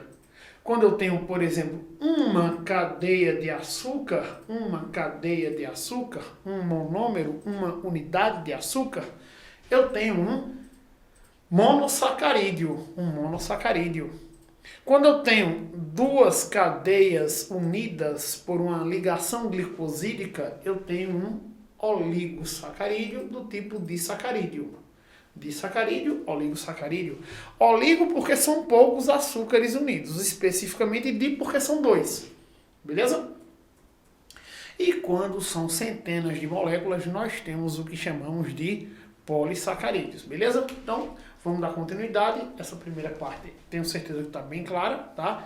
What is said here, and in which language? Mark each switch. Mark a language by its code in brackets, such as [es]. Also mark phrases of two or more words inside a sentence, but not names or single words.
[pt] Quando eu tenho, por exemplo, uma cadeia de açúcar, um monômero, uma unidade de açúcar, eu tenho um monossacarídeo. Quando eu tenho duas cadeias unidas por uma ligação glicosídica, eu tenho um oligosacarídeo do tipo disacarídeo. Disacarídeo, oligosacarídeo. Oligo porque são poucos açúcares unidos, especificamente di porque são dois. Beleza? E quando são centenas de moléculas, nós temos o que chamamos de polissacarídeos. Beleza? Então, vamos dar continuidade. Essa primeira parte, tenho certeza que está bem clara, tá?